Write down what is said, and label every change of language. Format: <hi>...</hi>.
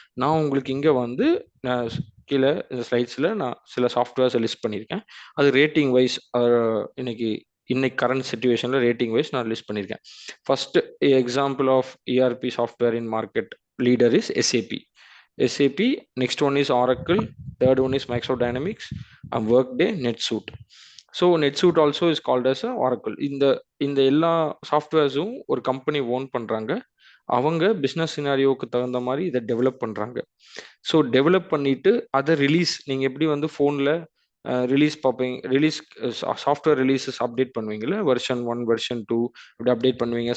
<ta>நான் உங்களுக்கு இங்கே வந்து கீழே இந்த ஸ்லைட்ஸில் நான் சில சாஃப்ட்வேர்ஸை லிஸ்ட் பண்ணியிருக்கேன். அது ரேட்டிங் வைஸ் இன்னைக்கு கரண்ட் சுச்சுவேஷனில் ரேட்டிங் வைஸ் நான் லிஸ்ட் பண்ணியிருக்கேன்.</ta> <en>First example of ERP software in market leader is SAP. Next one is Oracle. Third one is Microsoft Dynamics and Workday, NetSuite. So NetSuite also is called as a Oracle.</en> <ta>இந்த இந்த எல்லா சாஃப்ட்வேர்ஸும் ஒரு company own பண்ணுறாங்க. அவங்க business சினாரியோவுக்கு தகுந்த மாதிரி இதை develop பண்ணுறாங்க. ஸோ டெவலப் பண்ணிட்டு அதை ரிலீஸ், நீங்கள் எப்படி வந்து ஃபோனில் ரிலீஸ் பார்ப்பீங்க, release software releases update பண்ணுவீங்கல்ல, version 1 version 2 இப்படி அப்டேட் பண்ணுவீங்க.</ta>